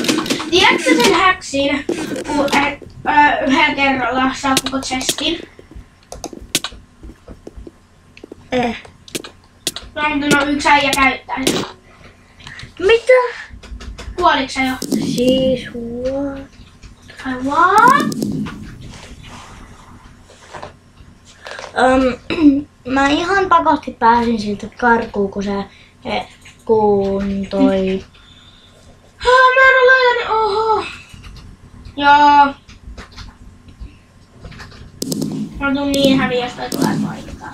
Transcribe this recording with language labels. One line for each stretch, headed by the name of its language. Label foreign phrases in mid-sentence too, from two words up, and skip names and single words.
Finnish: Tiedätkö sen häksin, kun yhden kerralla saa koko chestin? No, mutta yksi äijä käyttää sitä. Mitä? Kuoliko sä jo? Siis what? Ai what? Mä ihan pakosti pääsin siltä karkuun, kun kun toi... Mä en ole laitanut, oho. Joo. Mä tuun niin häviä, jos toi tulee paikkaan.